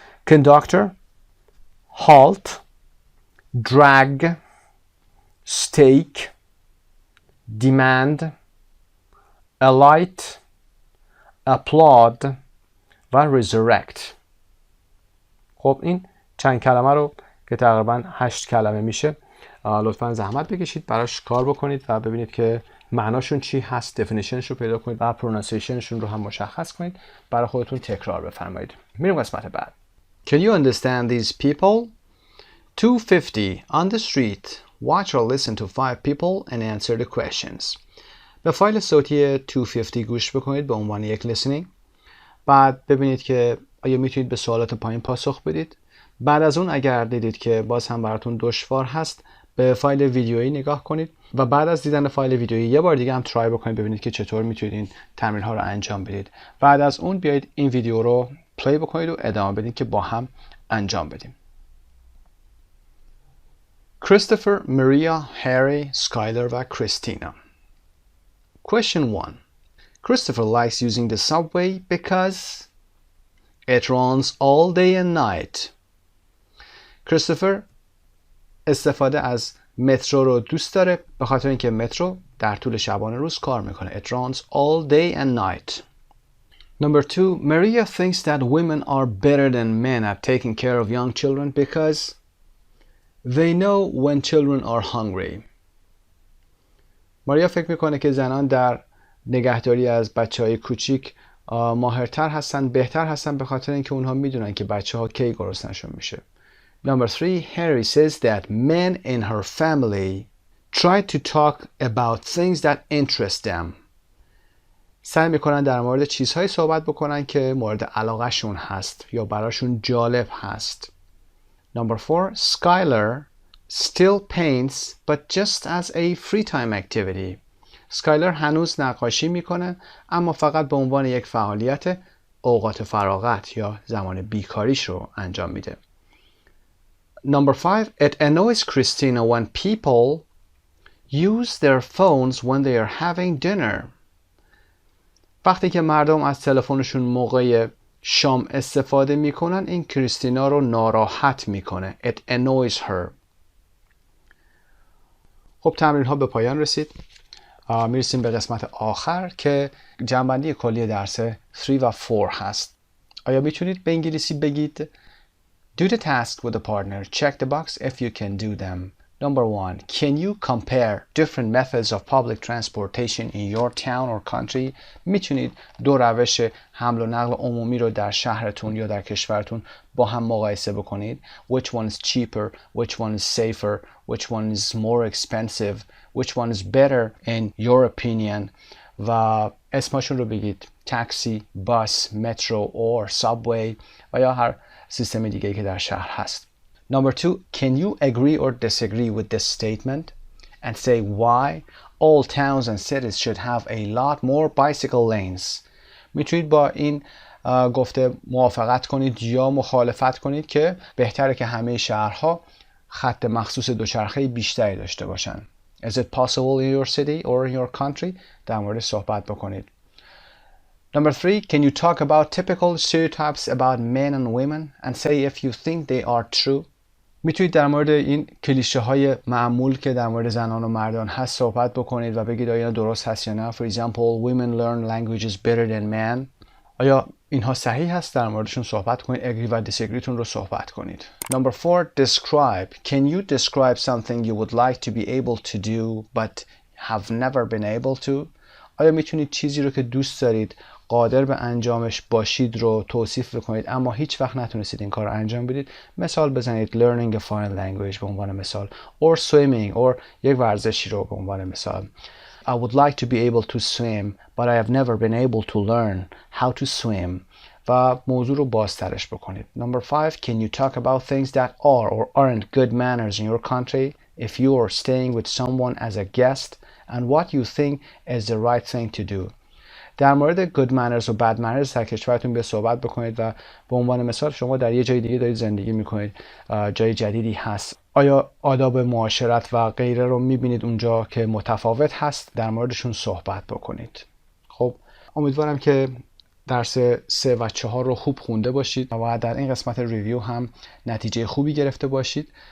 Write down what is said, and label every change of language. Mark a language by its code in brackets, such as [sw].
[en] conductor، halt، drag، stake، demand، alight، applaud و resurrect. [fa] خب این چند کلمه رو که تقریبا 8 کلمه میشه لطفا زحمت بکشید براش کار بکنید و ببینید که معناشون چی هست، definitionش رو پیدا کنید و pronunciationشون رو هم مشخص کنید، برای خودتون تکرار بفرمایید. میریم قسمت بعد. [en] Can you understand these people? 250 on the street. Watch or listen to 5 people and answer the questions. [fa] به فایل صوتی 250 گوش بکنید به عنوان یک listening. بعد ببینید که آیا میتونید به سوالات پایین پاسخ بدید. بعد از اون اگر دیدید که باز هم براتون دشوار هست به فایل ویدیویی نگاه کنید و بعد از دیدن فایل ویدیویی یه بار دیگه هم ترای بکنید ببینید که چطور میتونید این تمرین ها رو انجام بدید. بعد از اون بیایید این ویدیو رو پلی بکنید و ادامه بدید که با هم انجام بدیم. [en] Christopher, Maria, Harry, Skylar و Christina. Question 1. Christopher likes using the subway because it runs all day and night. [fa] Christopher استفاده از مترو رو دوست داره به خاطر اینکه مترو در طول شبانه روز کار میکنه. [en] It runs all day and night. Number 2. Maria thinks that women are better than men at taking care of young children because they know when children are hungry. [fa] ماریا فکر میکنه که زنان در نگهداری از بچه‌های کوچیک ماهرتر هستن، بهتر هستن، به خاطر اینکه اونها میدونن که بچه‌ها کی گرسنه‌شون میشه. [en] Number 3, Harry says that men in her family try to talk about things that interest them. [fa] سعی میکنن در مورد چیزهایی صحبت بکنن که مورد علاقه شون هست یا براشون جالب هست. [en] Number 4, Skylar still paints but just as a free time activity. [fa] اسکایلر هنوز نقاشی میکنه اما فقط به عنوان یک فعالیت اوقات فراغت یا زمان بیکاریش رو انجام میده. [en] Number 5, it annoys Christina when people use their phones when they are having dinner. [fa] وقتی که مردم از تلفنشون موقع شام استفاده میکنن این کریستینا رو ناراحت میکنه. [en] It annoys her. [fa] خب تمرین ها به پایان رسید. میرسیم به قسمت آخر که جمع‌بندی کلی درس 3 و 4 هست. آیا میتونید به انگلیسی بگید [en] Do the task with a partner. Check the box if you can do them. Number 1. Can you compare different methods of public transportation in your town or country? [fa] میتونید دو روش حمل و نقل عمومی رو در شهرتون یا در کشورتون با هم مقایسه بکنید. [en] Which one is cheaper? Which one is safer? Which one is more expensive? Which one is better in your opinion? [fa] و اسمشون رو بگید. تاکسی، بس، مترو or subway و یا هر سیستم دیگه که در شهر هست. [en] Number 2, can you agree or disagree with this statement and say why all towns and cities should have a lot more bicycle lanes? [fa] میتونید با این گفته موافقت کنید یا مخالفت کنید که بهتره که همه شهرها خط مخصوص دوچرخه بیشتری داشته باشن. [en] Is it possible in your city or in your country? [fa] در مورد صحبت بکنید. [en] Number 3, can you talk about typical stereotypes about men and women and say if you think they are true? [fa] میتونید در مورد این کلیشه های معمول که در مورد زنان و مردان هست صحبت بکنید و بگید آیا درست هست یا نه. [en] For example, women learn languages better than men. [fa] آیا اینها صحیح هست؟ در موردشون صحبت کنید. agree و disagreeتون رو صحبت کنید. [en] Number 4, describe. Can you describe something you would like to be able to do but have never been able to? [fa] آیا میتونید چیزی رو که دوست دارید قادر به انجامش باشید رو توصیف بکنید اما هیچ وقت نتونستید این کار رو انجام بدید؟ مثال بزنید [en] learning a foreign language [fa] به عنوان مثال [en] or swimming or [fa] یک ورزشی رو به عنوان مثال. [en] I would like to be able to swim but I have never been able to learn how to swim [fa] و موضوع رو بازترش بکنید. [en] Number 5, can you talk about things that are or aren't good manners in your country if you are staying with someone as a guest and what you think is the right thing to do? [fa] در مورد good manners و bad manners در کشورتون به صحبت بکنید و به عنوان مثال شما در یه جای دیگه دارید زندگی میکنید، جای جدیدی هست. آیا آداب معاشرت و غیره رو میبینید اونجا که متفاوت هست؟ در موردشون صحبت بکنید. خب امیدوارم که درس 3 و 4 رو خوب خونده باشید و در این قسمت ریویو هم نتیجه خوبی گرفته باشید.